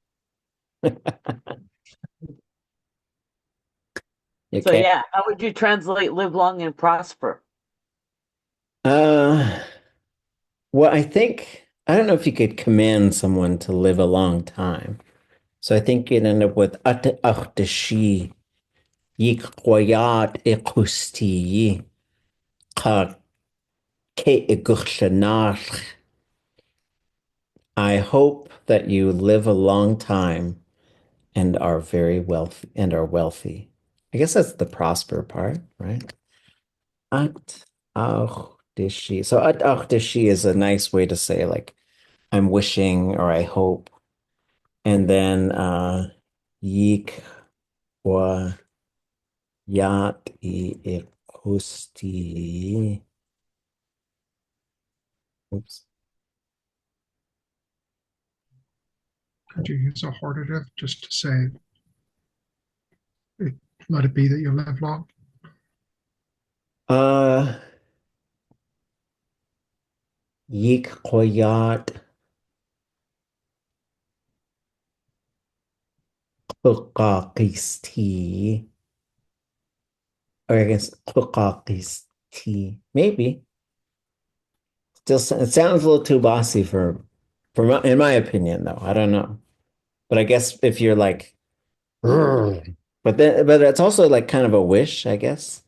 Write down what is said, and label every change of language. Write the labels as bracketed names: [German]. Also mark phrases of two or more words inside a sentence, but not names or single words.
[English] Okay. So yeah, how would you translate live long and prosper? Well, I think I don't know if you could command someone to live a long time. So I think you'd end up with [Tlingit] ʼatudli.átk ikusti ka ke iguchlanach. [English] I hope that you live a long time and are very wealthy and are wealthy. I guess that's the prosper part, right? ʼatudli. So ʼatudli is a nice way to say like I'm wishing or I hope. And then [Tlingit] yik wa yat ikusti. [English] Oops. Could you use a hortative just to say, let it be that you live long? [Tlingit] Yik koyat kukakisti. [English] Or I guess kukakisti. Maybe. Still, it sounds a little too bossy in my opinion, though. I don't know. But I guess if you're like, "Grr," but it's also like kind of a wish, I guess.